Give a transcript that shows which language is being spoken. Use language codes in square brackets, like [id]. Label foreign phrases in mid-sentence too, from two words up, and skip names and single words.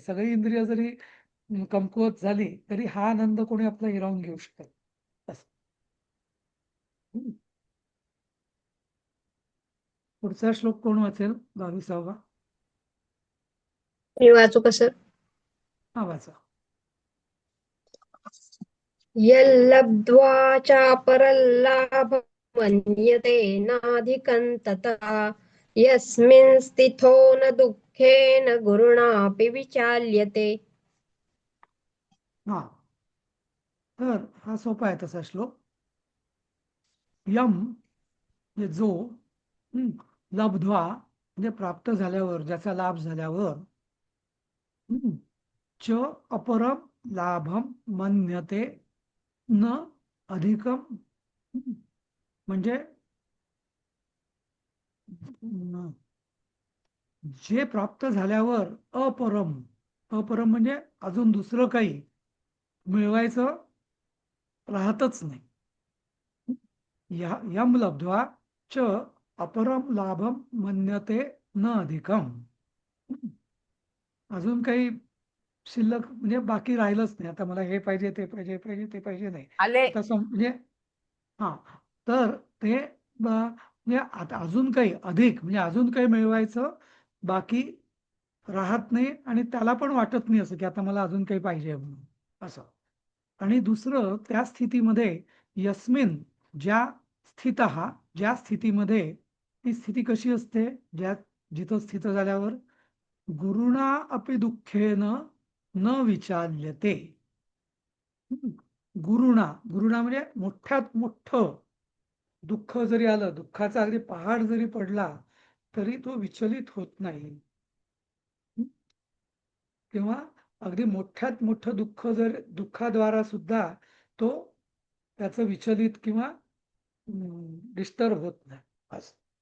[mr] सगळी इंद्रिय जरी कमकुवत झाली तरी हा आनंद कोणी आपला हिरावून घेऊ शकत. असं. पुढचा श्लोक कोण वाचेल? 22वा. मी वाचू का सर? हा वाचा. [sa] यल्लब्ध्वा चापरल्लाभं मन्यते नाधिकं ततः यस्मिन् स्थितो न दुःखेन गुरुणापि विचाल्यते. [mr] हा तर हा सोपा आहे तसा श्लोक. यम म्हणजे जो लब्ध्वा म्हणजे प्राप्त झाल्यावर ज्याचा लाभ झाल्यावर [sa] च अपरम लाभम मन्यते न अधिकम [mr] म्हणजे जे प्राप्त झाल्यावर अपरम म्हणजे अजून दुसरं काही मिळवायचं राहतच नाही. [sa] यम लब्ध्वा च अपरम लाभम मन्यते न अधिकम. [mr] अजून काही शिल्लक म्हणजे बाकी राहिलंच नाही. आता मला हे पाहिजे ते पाहिजे ते पाहिजे नाही आले आता म्हणजे हा तर ते म्हणजे आता अजून काही अधिक म्हणजे अजून काही मिळवायचं बाकी राहत नाही आणि त्याला पण वाटत नाही असं की आता मला अजून काही पाहिजे म्हणून असं. आणि दुसरं त्या स्थितीमध्ये यस्मिन ज्या स्थितीमध्ये ती स्थिती कशी असते जिथं स्थित झाल्यावर [sa] गुरुणा अपि दुःखेन न विचाल्यते. [mr] गुरुणा म्हणजे मोठ्यात मोठं दुःख जरी आलं दुःखाचा अगदी पहाड जरी पडला तरी तो विचलित होत नाही. किंवा अगदी मोठ्यात मोठं दुःख जर दुःखाद्वारा सुद्धा तो त्याचं विचलित किंवा डिस्टर्ब होत नाही असं.